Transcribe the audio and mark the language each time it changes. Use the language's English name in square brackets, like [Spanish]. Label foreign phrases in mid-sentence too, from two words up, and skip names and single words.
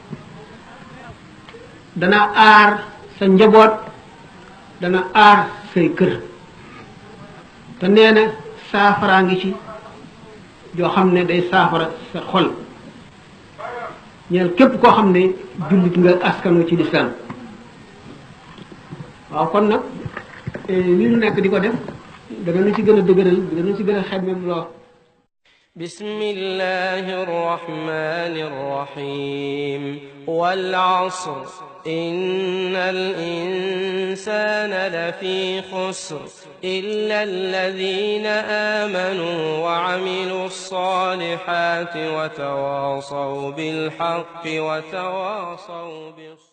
[Wolof] dana aar sa njaboot dana aar say kër te nee na saafaraa ngi ci joo xam ne day saafara sa xol ñeel képp koo xam ne jullit nga askanu ci lislaam waaw kon nag li ñu nekk di ko def dana nu ci gën a dëgëral dana nu ci gën a xemmem loo [Arabic] بسم الله الرحمن الرحيم والعصر إن الإنسان لفي خسر إلا الذين آمنوا وعملوا الصالحات وتواصوا بالحق وتواصوا بالصبر